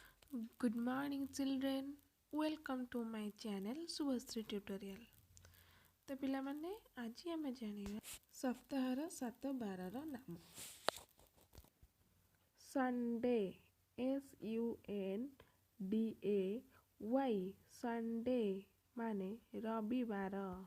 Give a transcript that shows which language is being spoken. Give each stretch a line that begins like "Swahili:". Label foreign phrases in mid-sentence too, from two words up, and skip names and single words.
English: Good morning children. Welcome to my channel Subhasri Tutorial.
Odia: ତ ପିଲାମାନେ ଆଜି ଆମେ ଜାଣିବା ସପ୍ତାହର 7 ବାରର ନାମ। ସଣ୍ଡେ SUNDAY ସଣ୍ଡେ ମାନେ ରବିବାର।